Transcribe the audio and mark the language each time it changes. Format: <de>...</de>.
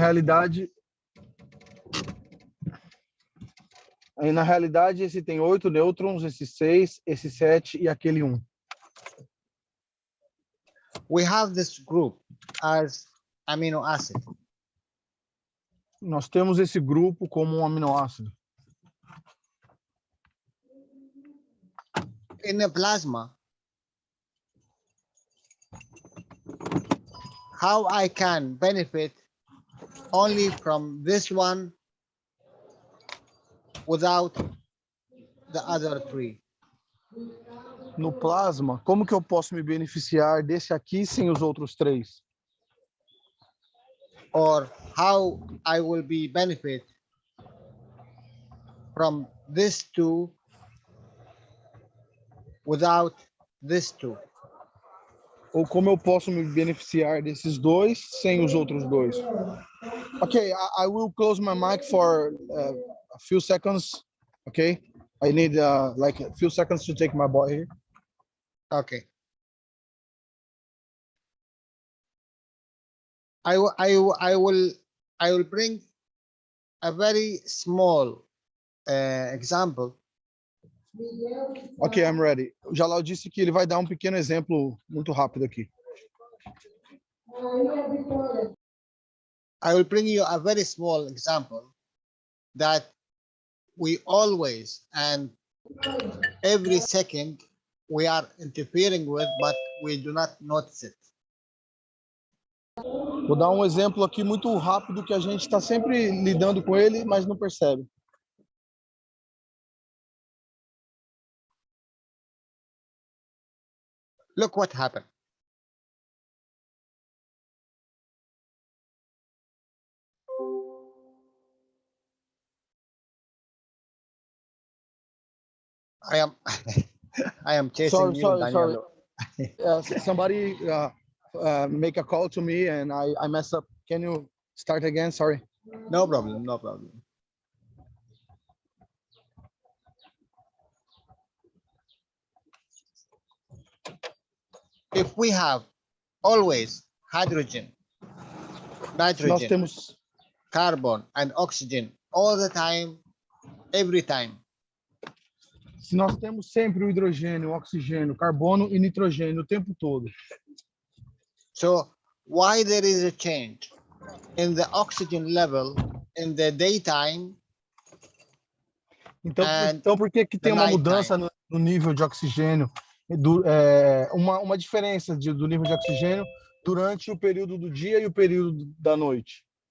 <pt>realidade, esse tem 8 nêutrons, esse 6, esse 7 e aquele 1.</pt> <en>we have this group as amino acid.</en> <pt>Nós temos esse grupo como um aminoácido.</pt> <en>In a plasma, how I can benefit only from this one without the other 3?</en> <pt>No plasma, como que eu posso me beneficiar desse aqui sem os outros 3?</pt> <en>Or how I will be benefit from this 2 without this 2?</en> <pt>Ou como eu posso me beneficiar desses 2 sem os outros 2?</pt> <en>Okay, I will close my mic for a few seconds. Okay, I need like a few seconds to take my boy here. Okay. I will bring a very small example. Ok, I'm ready.</en> <pt>O Jalal disse que ele vai dar um pequeno exemplo muito rápido aqui.</pt> <en>I will bring you a very small example that we always and every second we are interfering with, but we do not notice it.</en> <pt>Vou dar um exemplo aqui muito rápido que a gente está sempre lidando com ele, mas não percebe.</pt> <en>Look what happened. I am I am chasing you, Daniel. Somebody make a call to me and I mess up. Can you start again? Sorry. No problem, no problem. If we have always hydrogen, nitrogen,</en> <pt>Nós temos</pt> <en>carbon, and oxygen all the time, every time,</en> <pt>Se nós temos sempre o hidrogênio, o oxigênio, carbono e nitrogênio o tempo todo.</pt> <en>so why there is a change in the oxygen level in the daytime?</en> <pt>Então por que tem uma mudança no nível de oxigênio, uma diferença do nível de oxigênio durante o período do dia e o período da noite?</pt>